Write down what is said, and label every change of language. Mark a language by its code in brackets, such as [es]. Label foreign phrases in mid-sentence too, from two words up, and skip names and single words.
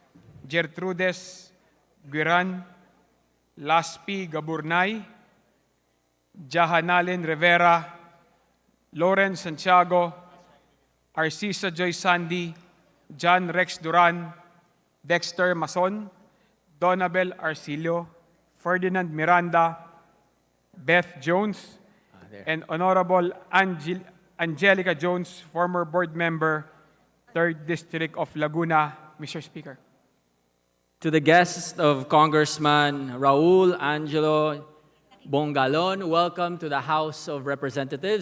[en] Fuelos, Gertrudes Guiran, Laspi Gaburnay, Jahanalin Rivera, Lauren Santiago, Arcisa Joy Sandy, John Rex Duran, Dexter Mason, Donabel Arcilio, Ferdinand Miranda, Beth Jones, and Honorable Angelica Jones, former board member, 3rd District of Laguna. Mr. Speaker. To the guests of Congressman Raul Angelo Bongalon, welcome to the House of Representatives.